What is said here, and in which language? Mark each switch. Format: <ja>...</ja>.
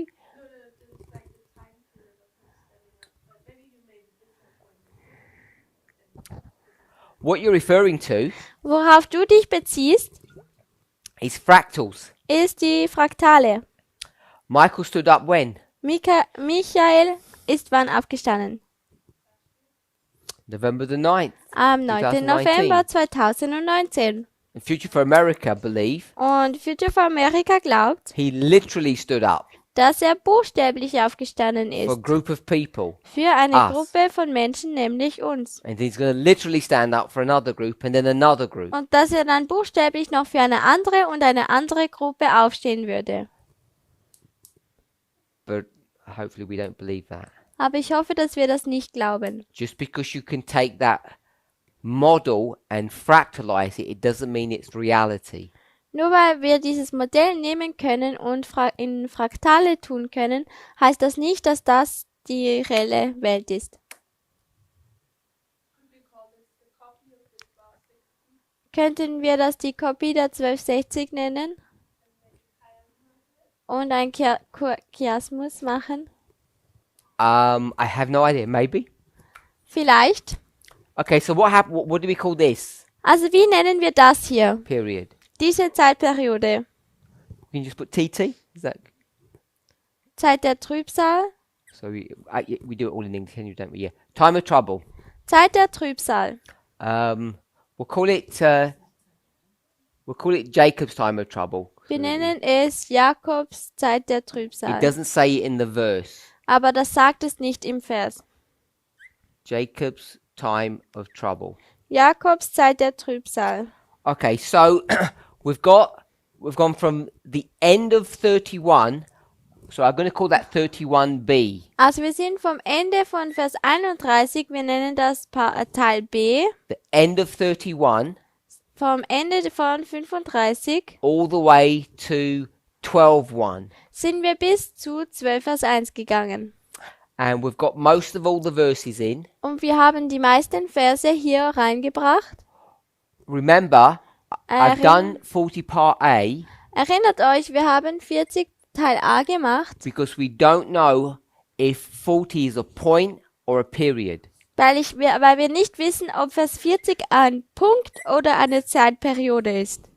<en>No, it's like the time period of him standing up. But maybe you made a different point. What you're referring to</en> <de>Worauf du dich beziehst,</de> <en>is fractals.</en> <de>ist die Fraktale.</de> <en>Michael stood up when?</en> <de>Michael ist wann aufgestanden?</de> <en>November the 9th.</en> <de>Am 9.</de> <en>2019.</en> <de>November 2019.</de> <en>And Future for America believe</en> <de>Und Future for America glaubt,</de> <en>he literally stood up</en> <de>dass er buchstäblich aufgestanden</de> <en>for a</en> <de>ist.</de> <en>group of people.</en> <de>Für eine</de> <en>Us.</en> <de>Gruppe von Menschen, nämlich uns.</de> <en>And he's going to literally stand up for another group and then another group.</en> <de>Und dass er dann buchstäblich noch für eine andere Gruppe aufstehen würde.</de> <en>But hopefully we don't believe that.</en> <de>Aber ich hoffe, dass wir das nicht glauben.</de> <en>Just because you can take that model and fractalize it, it doesn't mean it's reality.</en> <de>Nur weil wir dieses Modell nehmen können und in Fraktale tun können, heißt das nicht, dass das die reelle Welt ist.</de> <en>Could we call this the copy of the 1260?</en> <de>Könnten wir das die Kopie der 1260 nennen? Und ein Chiasmus machen?</de> <en>I have no idea. Maybe.</en> <de>Vielleicht.</de> <en>Okay, so what happened? What do we call this</en> <de>Also wie nennen wir das hier?</de> <en>period?</en> <de>Diese Zeitperiode.</de> <en>You can just put TT. Is that</en> <de>Zeit der Trübsal.</de> <en>so? We do it all in English, don't we? Yeah. Time of trouble.</en> <de>Zeit der Trübsal.</de> <en>We'll call it Jacob's time of trouble.</en> <de>Wir nennen es Jakobs Zeit der</de> <en>It</en> <de>Trübsal.</de> <en>doesn't say it in the verse.</en> <de>Aber das sagt es nicht im Vers.</de> <en>Jacob's time of trouble.</en> <de>Jakobs Zeit der Trübsal.</de> <en>Okay, so we've gone from the end of 31. So I'm going to call that 31b.</en> <de>Also wir sind vom Ende von Vers 31, wir nennen das Teil B,</de> <en>The end of 31</en> <de>vom Ende von 35</de> <en>all the way to 12:1.</en> <de>sind wir bis zu 12 Vers 1 gegangen.</de> <en>And we've got most of all the verses in.</en> <de>Und wir haben die meisten Verse hier reingebracht.</de> <en>Remember, I've</en> <de>Erinn-</de> <en>done 40 part A</en> <de>Erinnert euch, wir haben 40 Teil A gemacht,</de> <en>because we don't know if 40 is a point or a period.</en> <de>weil wir nicht wissen, ob Vers 40 ein Punkt oder eine Zeitperiode ist.</de>